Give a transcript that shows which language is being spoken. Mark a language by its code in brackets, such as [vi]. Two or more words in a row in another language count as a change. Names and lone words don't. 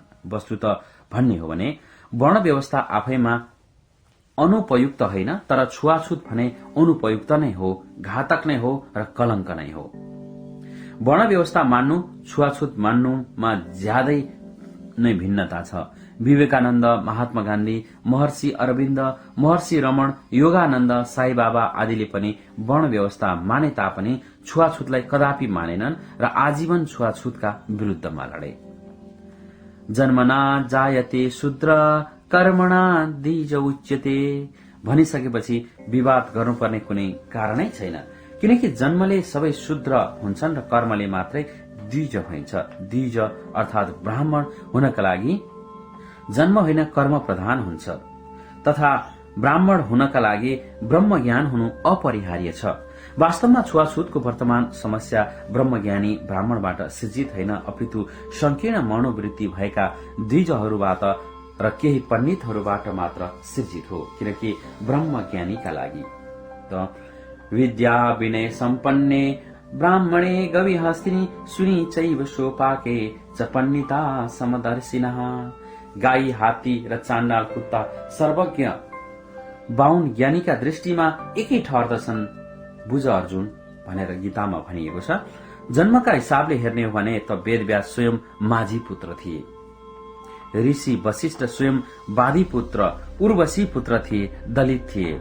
[ne] वस्तुत भन्ने हो भने वर्ण व्यवस्था आफैमा अनुपयुक्त होइन, तर छुवाछुत भने अनुपयुक्त नै हो, घातक नै हो र कलंक नै हो। वर्ण व्यवस्था मान्नु छुवाछुत मान्नुमा ज्यादै नै भिन्नता छ। विवेकानन्द, महात्मा गान्धी, महर्षि अरविन्द, महर्षि रमण, योगानन्द, साई बाबा आदिले पनि वर्ण व्यवस्था माने तापनि छुवाछुतलाई कदापि मानेनन् र आजीवन छुवाछुतका विरुद्धमा लडे। [sa] जन्मना जायते शूद्र कर्मणा द्विज उच्यते [ne] भनिसकेपछि विवाद गर्नुपर्ने कुनै कारणै छैन, किनकि जन्मले सबै शूद्र हुन्छन् र कर्मले मात्रै द्विज हुन्छ। द्विज अर्थात ब्राह्मण हुनका लागि जन्म होइन कर्म प्रधान हुन्छ, तथा ब्राह्मण हुनका लागि ब्रह्म ज्ञान हुनु अपरिहार्य छ। वास्तवमा छुवाछुतको वर्तमान समस्या ब्रह्मज्ञानी ब्राह्मणबाट सिर्जित होइन, अपितु संकीर्ण मनोवृत्ति भएका द्विजहरूबाट र केही पण्डितहरूबाट मात्र सिर्जित हो। किनकि ब्रह्मज्ञानीका लागि त [sa] विद्या विनय सम्पन्ने ब्राह्मणे गविहस्तिनी सुनि चैव सोपाके च पण्डिता समदर्शिनः। [ne] गाई, हात्ती र चाण्डाल कुत्ता सर्वज्ञ बाहुन ज्ञानीका दृष्टिमा एकै ठहर्दछन्, बुझ अर्जुन भनेर गीतामा भनिएको छ। जन्मका हिसाबले हेर्ने हो भने त वेदव्यास स्वयं माझी पुत्र थिए, ऋषि वशिष्ठ स्वयं वादी पुत्र उर्वशी पुत्र थिए, दलित थिए।